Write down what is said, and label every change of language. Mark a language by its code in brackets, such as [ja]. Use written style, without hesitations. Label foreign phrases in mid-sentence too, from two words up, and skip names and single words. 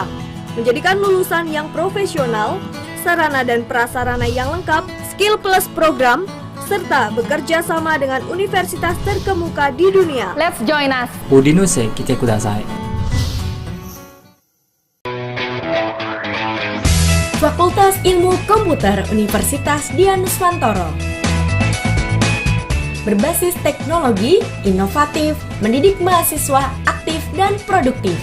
[id] Menjadikan lulusan yang profesional, sarana dan prasarana yang lengkap, [en] skill plus program, [id] serta bekerja sama dengan universitas terkemuka di dunia. [en] Let's join us. [ja] オディヌセ来てください。 [id] Fakultas Ilmu Komputer Universitas Dian Nuswantoro. Berbasis teknologi, inovatif, mendidik mahasiswa aktif dan produktif.